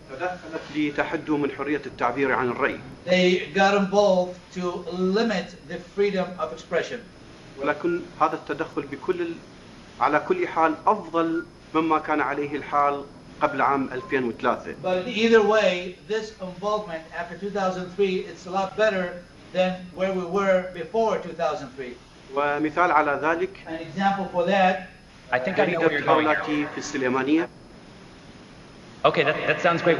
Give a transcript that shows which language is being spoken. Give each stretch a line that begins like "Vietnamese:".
Arabic: تدخلت لتحدوا من حرية التعبير عن الرأي.
English: They got involved to limit the freedom of expression.
Arabic: ولكن هذا التدخل على كل حال أفضل مما كان عليه الحال قبل عام 2003.
English: But either way, this involvement after 2003, it's a lot better than where we were before 2003.
Arabic: ومثال على ذلك.
English: An example for that. I think I know where you're going here.
Arabic: في السليمانية.
English: Okay, that sounds great.